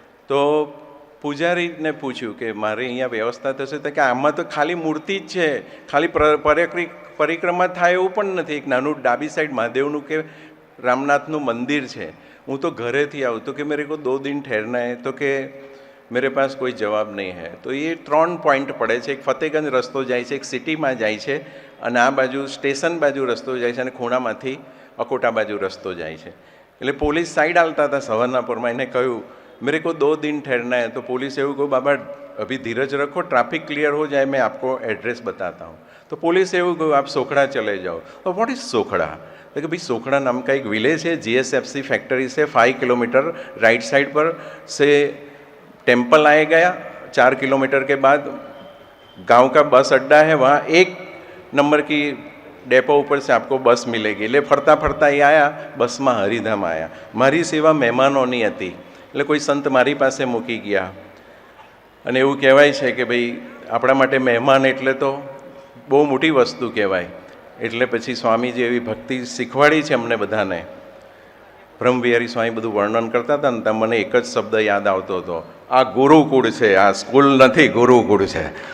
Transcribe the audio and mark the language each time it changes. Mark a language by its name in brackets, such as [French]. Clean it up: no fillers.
[Gujarati] તો પૂજારીને પૂછ્યું કે મારે અહીંયા વ્યવસ્થા થશે? તો કે આમાં તો ખાલી મૂર્તિ જ છે, ખાલી પરિક્રમા થાય એવું પણ નથી. એક નાનું ડાબી સાઈડ મહાદેવનું કે રામનાથનું મંદિર છે. હું તો ઘરેથી આવું. તો કે [Hindi] મેરે કો 2 दिन ठहरना है. [Gujarati] તો કે [Hindi] मेरे पास कोई जवाब नहीं है. [Gujarati] તો એ 3 પોઈન્ટ પડે છે. એક ફતેગંજ રસ્તો જાય છે, એક સિટીમાં જાય છે અને આ બાજુ સ્ટેશન બાજુ રસ્તો જાય છે અને ખૂણામાંથી અકોટા બાજુ રસ્તો જાય છે. એટલે પોલીસ સાઈડ આવતા હતા સવારના પરમાં, એને કહ્યું [Hindi] मेरे को 2 दिन ठहरना है. तो पुलिस [Gujarati] એવું કહ્યું, [Hindi] બાબા अभी धीरज रखो, ट्रैफिक क्लियर हो जाए, मैं आपको एड्रेस बताता हूँ. तो पुलिस [Gujarati] એવું કહ્યું, [Hindi] आप सोखड़ा चले जाओ. तो [English] what is [Hindi] सोखड़ा? तो कि भाई सोखड़ा नाम का एक विलेज है, GSFC फैक्ट्री से 5 किलोमीटर राइट साइड पर से टेम्पल आए गया. 4 किलोमीटर के बाद गांव का बस अड्डा है, वहाँ 1 नंबर की डेपो ऊपर से आपको बस मिलेगी. [Gujarati] એટલે ફરતા ફરતા એ આયા, બસમાં હરિધામ આયા. મારી સેવા મહેમાનોની હતી, એટલે કોઈ સંત મારી પાસે મૂકી ગયા. અને એવું કહેવાય છે કે ભાઈ આપણા માટે મહેમાન એટલે તો બહુ મોટી વસ્તુ કહેવાય. એટલે પછી સ્વામીજી એવી ભક્તિ શીખવાડી છે અમને બધાને. બ્રહ્મવિહારી સ્વામી બધું વર્ણન કરતા હતા ને ત્યાં મને એક જ શબ્દ યાદ આવતો હતો, આ ગુરુકુળ છે, આ સ્કૂલ નથી, ગુરુકુળ છે.